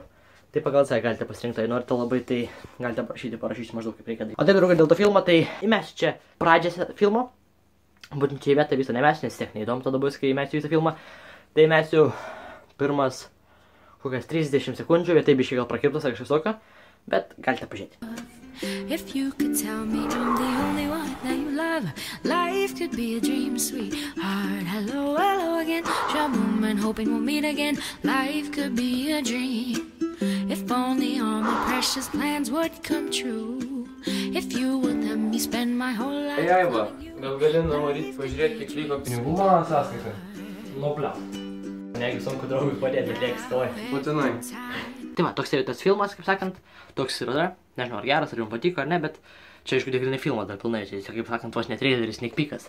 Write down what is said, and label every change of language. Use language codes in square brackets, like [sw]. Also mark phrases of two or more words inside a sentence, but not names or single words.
[lt] Tai pagal save galite pasirinkti, jei norite labai, tai galite parašyti maždaug kaip reikia daryti. O taip, draugai, dėl to filmo, tai įmesiu čia pradžią filmo. Būtent čia į vietą visą nemesiu, nes tiek neįdomu tada bus, kai įmesiu visą filmą. Tai įmesiu pirmas kokias 30 sekundžių, vietoj biškai gal prakirptas ar kažkas tokio, bet galite pažiūrėti. [en] If you could tell me I'm the only one that you love, life could be a dream, sweetheart. Hello, hello again, shaboom, and hoping we'll meet again. Life could be a dream. If only all my precious plans would come true. If you would let me spend my whole life. [lt] Ei, Aiva, gal gali numaryti pažiūrėti, kiek liko pinigų mano sąskaitą? Nu, pliau. Negi sunku draugui padėti, bet lieks toj. Būtinai. Tai va, toks tas filmas, kaip sakant, toks yra, nežinau ar geras, ar jums patiko ar ne, bet čia aišku tikrai ne filmas dar pilnai, čia kaip sakant, vos ne traileris, [en] sneak peekas.